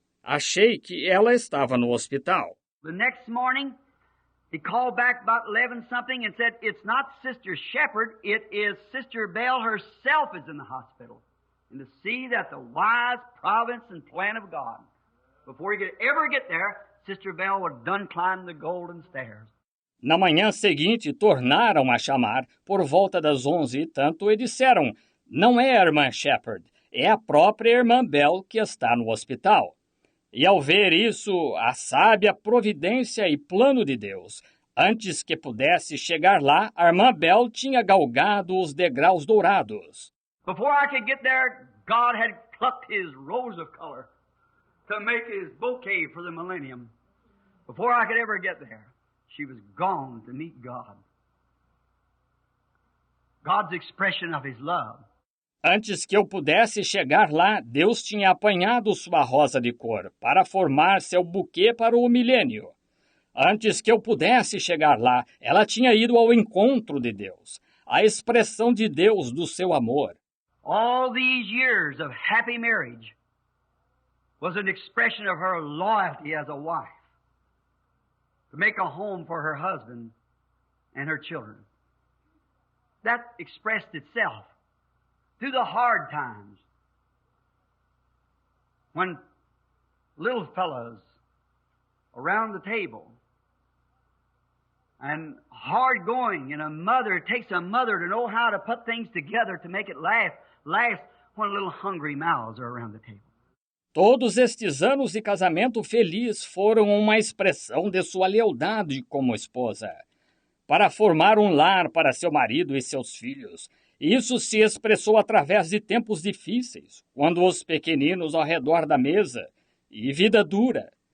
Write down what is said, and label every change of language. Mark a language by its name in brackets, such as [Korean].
[Portuguese] Achei que ela estava no hospital. [English] The next morning, he called back about 11-something and said, it's not Sister Shepherd, it is Sister Bell herself is in the hospital. And to see that the wise providence and plan of God, before he could ever get there, Sister Bell would done climb the golden stairs. [Portuguese] Na manhã seguinte, tornaram a chamar, por volta das 11 e tanto, e disseram, não é a irmã Shepherd, é a própria irmã Bell que está no hospital. E ao ver isso, a sábia providência e plano de Deus, antes que pudesse chegar lá, a irmã Bell tinha galgado os degraus dourados. [English] Before I could get there, God had plucked his rose of color to make his bouquet for the millennium. Before I could ever get there, she was gone to meet God. God's expression of his love. [Portuguese] Antes que eu pudesse chegar lá, Deus tinha apanhado sua rosa de cor para formar seu buquê para o milênio. Antes que eu pudesse chegar lá, ela tinha ido ao encontro de Deus, a expressão de Deus do seu amor. [English] All these years of happy marriage was an expression of her loyalty as a wife to make a home for her husband and her children. That expressed itself through the hard times when little fellows around the table and hard going, and it takes a mother to know how to put things together to make it last when little hungry mouths are around the table. [Portuguese] Todos estes anos de casamento feliz foram uma expressão de sua lealdade como esposa, para formar um lar para seu marido e seus filhos. Isso se expressou através de tempos difíceis, quando os pequeninos ao redor da mesa, e vida dura.